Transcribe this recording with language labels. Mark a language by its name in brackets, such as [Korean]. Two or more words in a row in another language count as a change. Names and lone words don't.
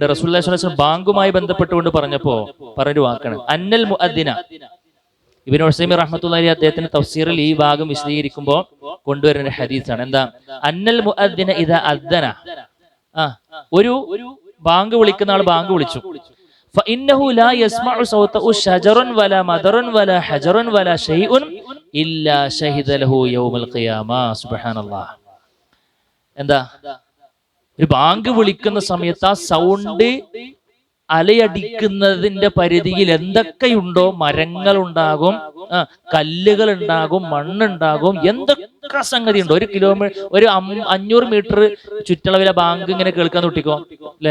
[Malayalam] റസൂലുള്ളാഹി [Arabic] صلى الله عليه وسلم [Malayalam] ബാങ്കുമായി ബന്ധപ്പെട്ടുകൊണ്ട് പറഞ്ഞൊരു വാക്കാണ് [Arabic] أن المؤذن. [Malayalam] ഇബ്നു ഉസൈമി റഹ്മത്തുള്ളാഹി അദ്ദേഹത്തിന്റെ തഫ്സീറിൽ ഈ ഭാഗം വിശദീകരിക്കുമ്പോൾ കൊണ്ടുവരുന്ന ഹദീസാണ്. എന്താ? [Arabic] أن المؤذن إذا أذن, [Malayalam] ഒരു ബാങ്ക് വിളിക്കുന്ന ആൾ ബാങ്ക് വിളിച്ചു, [Arabic] فإنه لا يسمع صوته شجر ولا مدر ولا حجر ولا شيء إلا شهد له يوم القيامة. [Malayalam] സുബ്ഹാനല്ലാഹ്. എന്താ? ഒരു ബാങ്ക് വിളിക്കുന്ന സമയത്ത് ആ സൗണ്ട് അലയടിക്കുന്നതിന്റെ പരിധിയിൽ എന്തൊക്കെയുണ്ടോ, മരങ്ങൾ ഉണ്ടാകും, കല്ലുകൾ ഉണ്ടാകും, മണ്ണുണ്ടാകും, എന്തൊക്കെ സംഗതി ഉണ്ടോ, 1 കിലോമീറ്റർ 500 മീറ്റർ ചുറ്റളവിലെ ബാങ്ക് ഇങ്ങനെ കേൾക്കാൻ തൊട്ടിക്കോ അല്ലേ?